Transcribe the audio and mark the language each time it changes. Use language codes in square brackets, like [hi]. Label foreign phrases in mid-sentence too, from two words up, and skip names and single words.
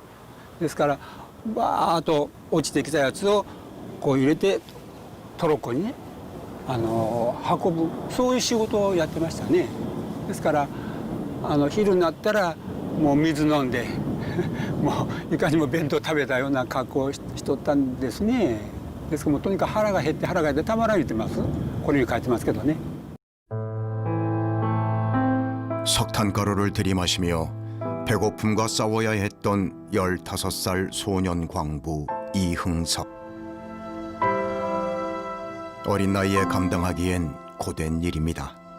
[ja] ですからバーッと落ちてきたやつをこう入れてトロッコにね運ぶ、そういう仕事をやってましたね。ですから昼になったらもう水飲んでもういかにも弁当食べたような格好をしとったんですね。ですからもうとにかく腹が減ってたまらん言ってます。これに書いてますけどね。 [ko] 석탄가루를 들이마시며 배고픔과 싸워야 했던 15살 소년 광부 이흥섭. 어린 나이에 감당하기엔 고된 일입니다.